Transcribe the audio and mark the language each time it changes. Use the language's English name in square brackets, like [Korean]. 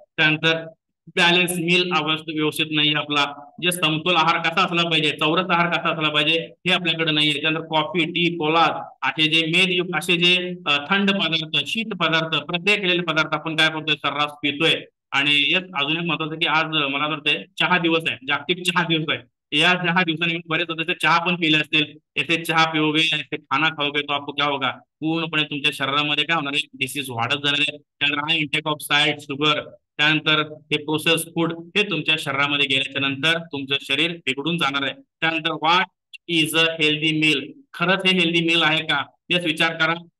[Marathi] त्यानंतर balance meal व्यवस्थित नाही आपला, जे समतोल आहार कसा असला पाहिजे, चौरस आहार कसा असला पाहिजे, हे आपल्याकडे नाहीये. त्यानंतर कॉफी, टी, कोला, असे जे मेदयुक्त, असे जे थंड पदार्थ, शीत पदार्थ, प्रत्येक केलेले पदार्थ आपण काय करतोय? सर्रास पितोय. आणि यात अजून एक महत्वाचं की आज मला वाटतंय चहा दिवस आहे, जागतिक चहा दिवस आहे. या 10 दिवसांनी बरेच सदस्य चहा पण पिले असतील. [Hindi] ऐसे चहा पिओगे, ऐसे खाना खाओगे तो आपको क्या होगा? [Marathi] पूर्णपणे तुमच्या शरीरामध्ये काय होणार आहे? डिसीज वाढत जाणार आहे. त्यानंतर [English] high intake of salt, [Marathi] शुगर, त्यानंतर हे प्रोसेस फूड, हे तुमच्या शरीरामध्ये गेल्याच्या नंतर तुमचं शरीर बिघडून जाणार आहे. त्यानंतर [English] What is a healthy meal? [Marathi] खरंच हे हेल्दी मील आहे का? याच विचार करा.